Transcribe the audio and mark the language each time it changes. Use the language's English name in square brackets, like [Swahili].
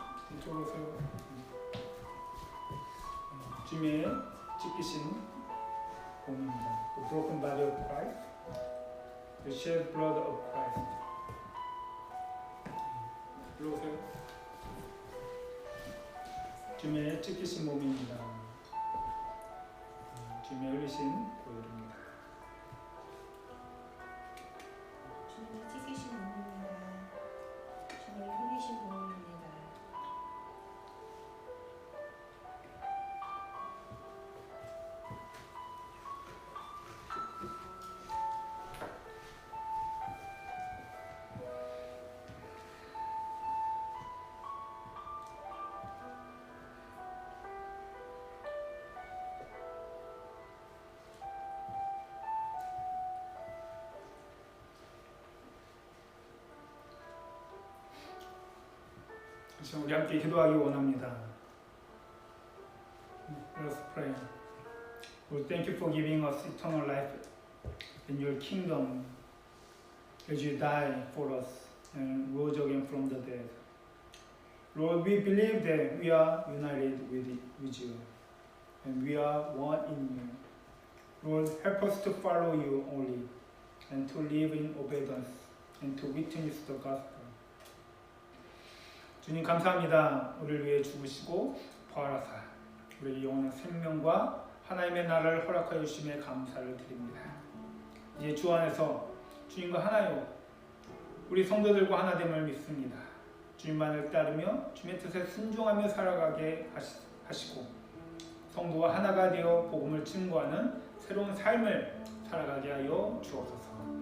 [Korean] 이쪽으로 오세요. 주님의 찢기신 몸입니다. [English] The broken body of Christ, the shed blood of Christ. [Korean] 일로 오세요. 주님의 찢기신 몸입니다. 주님의 흘리신 보혈입니다. 주님의 찢기신 몸입니다. 주님의 흘리신 보혈입니다. 우리 함께 기도하기 원합니다. [English] Let us pray. Lord, thank you for giving us eternal life in your kingdom as you died for us and rose again from the dead. Lord, we believe that we are united with you and we are one in you. Lord, help us to follow you only and to live in obedience and to witness the gospel. [Korean] 주님 감사합니다. 우리를 위해 죽으시고 부활하사 우리 영혼의 생명과 하나님의 나라를 허락하여 주심에 감사를 드립니다. 이제 주 안에서 주님과 하나요 우리 성도들과 하나됨을 믿습니다. 주님만을 따르며 주님의 뜻에 순종하며 살아가게 하시고 성도와 하나가 되어 복음을 증거하는 새로운 삶을 살아가게 하여 주옵소서.